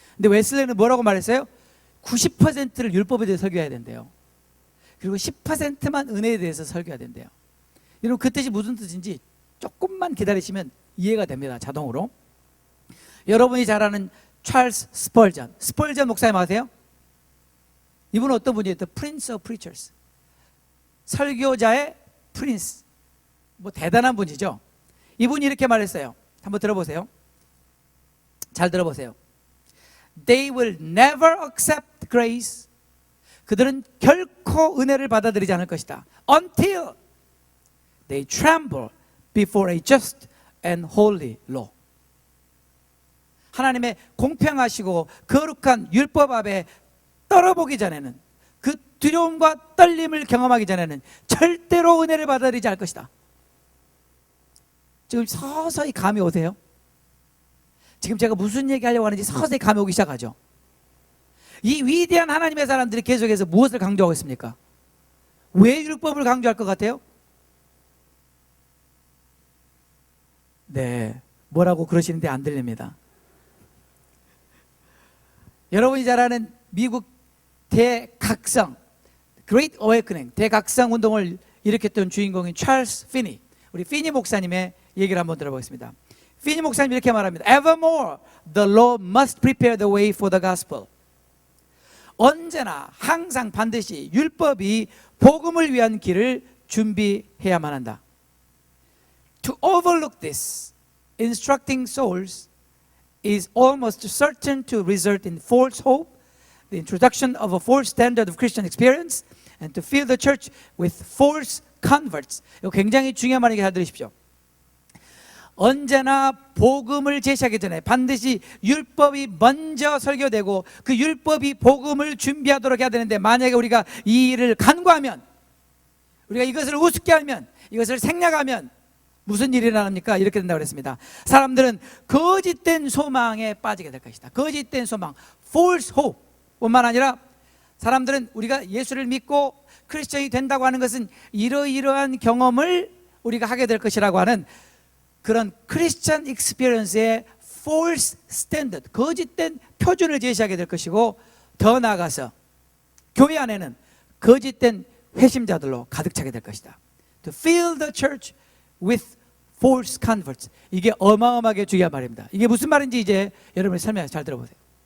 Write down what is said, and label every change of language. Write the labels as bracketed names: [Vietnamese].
[Korean] 근데 웨슬레는 뭐라고 말했어요? 90%를 율법에 대해서 설교해야 된대요. 그리고 10%만 은혜에 대해서 설교해야 된대요. 여러분, 그 뜻이 무슨 뜻인지 조금만 기다리시면 이해가 됩니다. 자동으로. 여러분이 잘 아는 찰스 스펄전, 스펄전 목사님 아세요? 이분은 어떤 분이에요? [English] The Prince of Preachers, [Korean] 설교자의 프린스. 뭐 대단한 분이죠. 이분이 이렇게 말했어요. 한번 들어보세요. 잘 들어보세요. [English] They will never accept grace, [Korean] 그들은 결코 은혜를 받아들이지 않을 것이다. [English] Until they tremble before a just and holy law. [Korean] 하나님의 공평하시고 거룩한 율법 앞에 떨어보기 전에는, 그 두려움과 떨림을 경험하기 전에는 절대로 은혜를 받아들이지 않을 것이다. 지금 서서히 감이 오세요? 지금 제가 무슨 얘기하려고 하는지 서서히 감이 오기 시작하죠. 이 위대한 하나님의 사람들이 계속해서 무엇을 강조하고 있습니까? 왜 율법을 강조할 것 같아요? 네, 뭐라고 그러시는데 안 들립니다. 여러분이 잘 아는 미국 대각성, [English] Great Awakening, [Korean] 대각성 운동을 일으켰던 주인공인 찰스 피니, 우리 피니 목사님의 얘기를 한번 들어보겠습니다. 피니 목사님 이렇게 말합니다. [English] Evermore the law must prepare the way for the gospel. [Korean] 언제나 항상 반드시 율법이 복음을 위한 길을 준비해야만 한다. [English] To overlook this, instructing souls is almost certain to result in false hope, the introduction of a false standard of Christian experience, and to fill the church with false converts. [Korean] 이거 굉장히 중요한 말이니까 잘 들으십시오. 언제나 복음을 제시하기 전에 반드시 율법이 먼저 설교되고 그 율법이 복음을 준비하도록 해야 되는데, 만약에 우리가 이 일을 간과하면, 우리가 이것을 우습게 하면, 이것을 생략하면 무슨 일이 일어납니까? 이렇게 된다고 그랬습니다. 사람들은 거짓된 소망에 빠지게 될 것이다. 거짓된 소망, [English] false hope [Korean] 뿐만 아니라 사람들은 우리가 예수를 믿고 크리스천이 된다고 하는 것은 이러이러한 경험을 우리가 하게 될 것이라고 하는 그런 크리스천 익스피리언스의 [English] false standard, [Korean] 거짓된 표준을 제시하게 될 것이고, 더 나아가서 교회 안에는 거짓된 회심자들로 가득 차게 될 것이다. [English] To fill the church with false converts. [Korean] 이게 어마어마하게 중요한 말입니다. 이게 무슨 말인지 이제 여러분이 설명해서 잘 들어보세요.